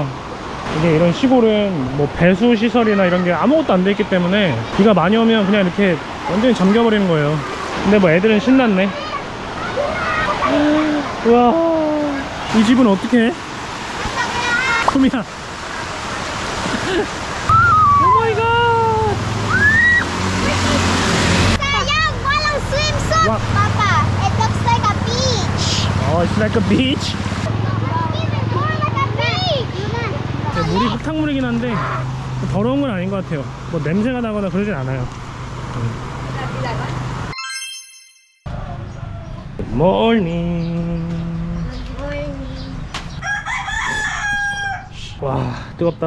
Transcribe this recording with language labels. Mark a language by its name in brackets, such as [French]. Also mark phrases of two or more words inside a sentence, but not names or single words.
[Korean] 이게 이런 시골은 뭐 배수 시설이나 이런 게 아무것도 안 돼 있기 때문에 비가 많이 오면 그냥 이렇게 완전히 잠겨버리는 거예요. 근데 뭐 애들은 신났네. 우와, 이 집은 어떻게 해? 소미야. [English] oh my god. [Filipino] Sayang, walang swimsuit. [English] What? Papa, it looks like a beach. It's like a beach. More like a beach. [Korean] 물이 흙탕물이긴 한데 더러운 건 아닌 것 같아요. 뭐 냄새가 나거나 그러진 않아요. [English] good morning. [Korean] 와, 뜨겁다.